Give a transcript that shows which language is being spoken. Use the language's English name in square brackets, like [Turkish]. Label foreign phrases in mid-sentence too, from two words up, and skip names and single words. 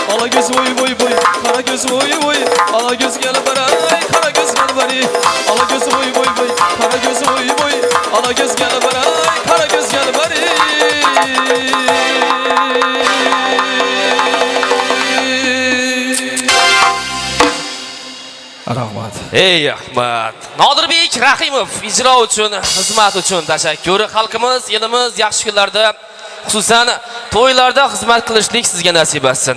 [Azerbaijani] göz voy voy voy, kara göz voy voy, ala göz gel baray, kara göz gel baray, ala göz voy voy voy, kara göz voy voy, ala göz gel baray, kara göz gel baray. [Uzbek] Rahmat. Ey Ahmad. Nodirbek Rahimov ijro uchun, xizmat uchun tashakkur. Xalqimiz, elimiz yaxshi kunlarda, xususan to'ylarda xizmat qilishlik sizga nasib etsin.